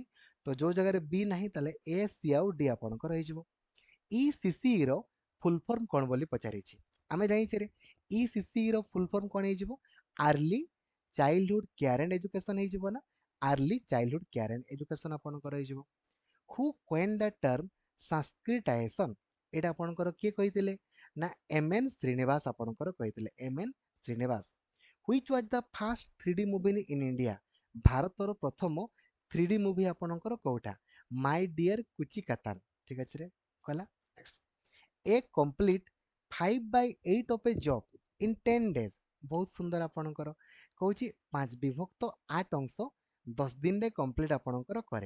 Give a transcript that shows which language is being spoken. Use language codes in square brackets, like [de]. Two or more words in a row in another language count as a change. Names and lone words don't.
[or] ତ ଯୋଉ ଜାଗାରେ ବି ନାହିଁ ତାହେଲେ ଏ, ସି ଆଉ ଡି ଆପଣଙ୍କର ହେଇଯିବ। ଇସିସିଇ ର [en] full form [or] କଣ ବୋଲି ପଚାରିଛି। ଆମେ ଜାଣିଛେ ଇସିସିଇ ର [en] full form [or] କଣ ହେଇଯିବ? [en] early childhood care and education [or] ହେଇଯିବ ନା? [en] early childhood care and education [or] ଆପଣଙ୍କର ହେଇଯିବ। [en] ହୁ coined the term ସଂସ୍କୃତାୟସନ? [or] ଏଇଟା ଆପଣଙ୍କର କିଏ କହିଥିଲେ? ନା ଏମ୍ ଏନ୍ ଶ୍ରୀନିବାସ ଆପଣଙ୍କର କହିଥିଲେ, ଏମ୍ ଏନ୍ ଶ୍ରୀନିବାସ। [en] Which was the first 3D movie in India? [or] ଭାରତର ପ୍ରଥମ 3D ମୁଭି ଆପଣଙ୍କର କୋଉଟା? ମାଇ ଡିୟର କୁଚି କାତାନ। ଠିକ ଅଛି ରେ, କହିଲା। [en] next, a complete 5/8 of a job in 10 days। [or] ବହୁତ ସୁନ୍ଦର ଆପଣଙ୍କର କହୁଛି 5/8 ଅଂଶ 10 ଦିନରେ କମ୍ପ୍ଲିଟ ଆପଣଙ୍କର କରେ।